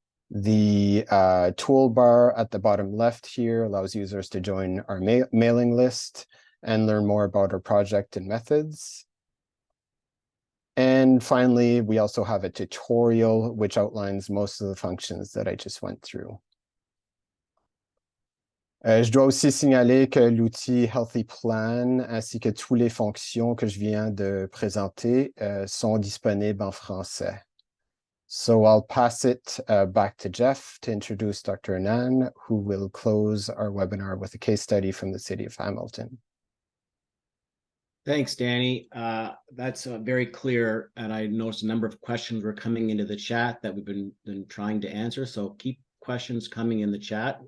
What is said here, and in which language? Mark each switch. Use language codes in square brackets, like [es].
[en] The toolbar at the bottom left here allows users to join our mailing list and learn more about our project and methods. And finally, we also have a tutorial which outlines most of the functions that I just went through. [fr] Je dois aussi signaler que l'outil HealthyPlan ainsi que toutes les fonctions que je viens de présenter sont disponibles en français. [en] So I'll pass it back to Jeff to introduce Dr. Anand, who will close our webinar with a case study from the city of Hamilton. Thanks, Danny. That's very clear, and I noticed a number of questions were coming into the chat that we've been trying to answer, so keep questions coming in the chat.